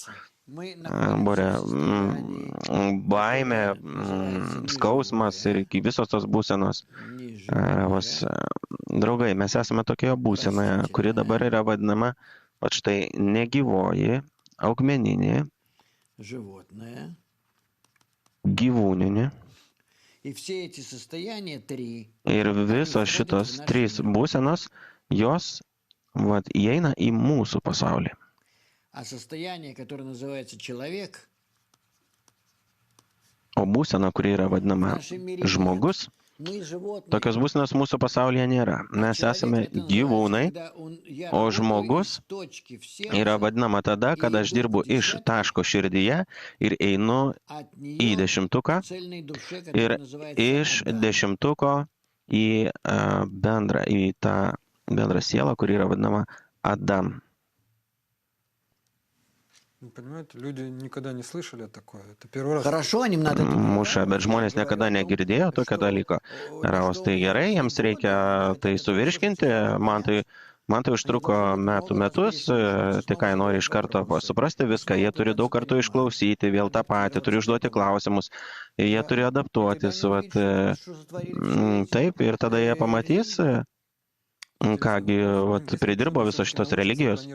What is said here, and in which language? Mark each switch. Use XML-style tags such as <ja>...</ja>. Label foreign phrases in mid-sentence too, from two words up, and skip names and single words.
<lt>Borė, baimė, skausmas ir visos tos būsenos. Draugai, mes esame tokioje būsenoje, kuri dabar yra vadinama Vat štai negyvoji, augmeninė,</lt> <ru>животное.</ru> <lt>gyvūninė.</lt> <ru>И все эти состояния три,</ru> <lt>Ir visos</lt> <ru>входят</ru> <lt>šitos</lt> <ru>в наш</ru> <lt>trys</lt> <ru>мир.</ru> <lt>būsenos, jos vat, įeina į mūsų pasaulį.</lt> <ru>А состояние, которое называется человек,</ru> <lt>O būsena, kuri yra</lt> <ru>в</ru> <lt>vadinama</lt> <ru>нашем мире нет.</ru> <lt>žmogus,</lt> <ru>Мы животные.</ru> <lt>tokios būsenos mūsų pasaulyje nėra.</lt> <ru>А</ru> <lt>Mes</lt> <ru>человек</ru> <lt>esame</lt> <ru>это называется,</ru> <lt>gyvūnai,</lt> <ru>когда я</ru> <lt>o</lt> <ru>работаю</ru> <lt>žmogus</lt> <ru>из точки в</ru> <lt>yra</lt> <ru>сердце,</ru> <lt>vadinama tada, kada aš dirbu iš taško širdyje ir einu</lt> <ru>от</ru> <lt>į</lt> <ru>нее</ru> <lt>dešimtuką</lt> <ru>к цельной душе,</ru> <lt>ir</lt> <ru>которая называется</ru> <lt>iš</lt> <ru>Адам.</ru> <lt>dešimtuko į į tą bendrą sielą, kuri yra vadinama Adam.</lt> <ru>Понимаете, люди никогда не слышали такое. Это первый раз. Хорошо, им надо это</ru> <lt>Muša, bet</lt> <ru>понимать.</ru> <lt>žmonės</lt> <ru>Я</ru> <lt>niekada</lt> <ru>говорю о том,</ru> <lt>negirdėjo tokio</lt> <ru>что,</ru> <lt>dalyko. Ravas, tai gerai, jiems reikia tai suvirškinti, man tai užtruko metus, tai ką jie nori iš karto suprasti viską, jie turi daug kartų išklausyti, vėl tą patį, turi užduoti klausimus, jie turi adaptuotis, vat, taip, ir tada jie pamatys, kągi, vat, pridirbo visos šitos religijos.</lt>